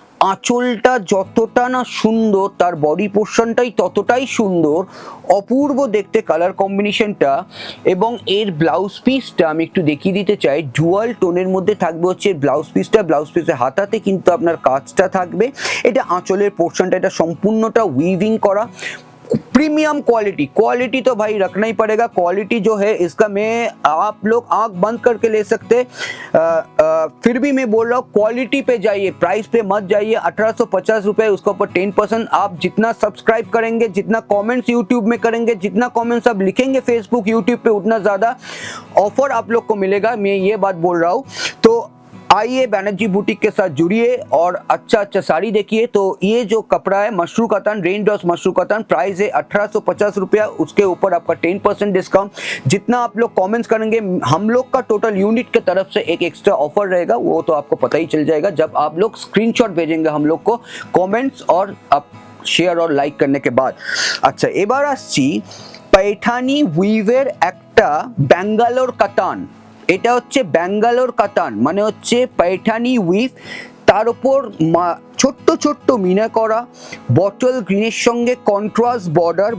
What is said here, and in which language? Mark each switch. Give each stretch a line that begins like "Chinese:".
Bangla: আঁচলটা যতটা না সুন্দর, তার বডি পোর্শনটাই ততটাই সুন্দর, অপূর্ব দেখতে কালার কম্বিনেশনটা। এবং এর ব্লাউজ পিসটা আমি একটু দেখিয়ে দিতে চাই, ডুয়াল টোনের মধ্যে থাকবে হচ্ছে ব্লাউজ পিসটা। ব্লাউজ পিসের হাতাতে কিন্তু আপনার কাজটা থাকবে, এটা আঁচলের পোর্শনটা, এটা সম্পূর্ণটা উইভিং করা।
Hindi: प्रीमियम क्वालिटी, क्वालिटी तो भाई रखना ही पड़ेगा। क्वालिटी जो है इसका मैं आप लोग आंख बंद करके ले सकते, फिर भी मैं बोल रहा हूँ क्वालिटी पे जाइए, प्राइस पे मत जाइए। 1850 रुपए, उसके ऊपर 10%। आप जितना सब्सक्राइब करेंगे, जितना कमेंट्स यूट्यूब में करेंगे, जितना कमेंट्स आप लिखेंगे फेसबुक यूट्यूब पे, उतना ज़्यादा ऑफर आप लोग को मिलेगा, मैं ये बात बोल रहा हूँ। तो आइए बैनर्जी बुटीक के साथ जुड़िए और अच्छा अच्छा साड़ी देखिए। तो ये जो कपड़ा है मशरू कतन, रेन ड्रॉस मशरू कतन, प्राइस है 1850 रुपया। उसके ऊपर आपका 10% डिस्काउंट। जितना आप लोग कमेंट्स करेंगे, हम लोग का टोटल यूनिट की तरफ से एक एक्स्ट्रा ऑफर रहेगा, वो तो आपको पता ही चल जाएगा जब आप लोग स्क्रीनशॉट भेजेंगे हम लोग को कमेंट्स और आप शेयर और लाइक करने के बाद।
Bangla: अच्छा, এবার আসছি पैठानी উইভের একটা ব্যাঙ্গালোর কাতান। এটা হচ্ছে ব্যাঙ্গালোর কাতান, মানে হচ্ছে पैठानी উইভ, তার উপর ছোট্ট ছোট্ট মিনা করা, বটল গ্রিনের সঙ্গে কন্ট্রাস্ট বর্ডার।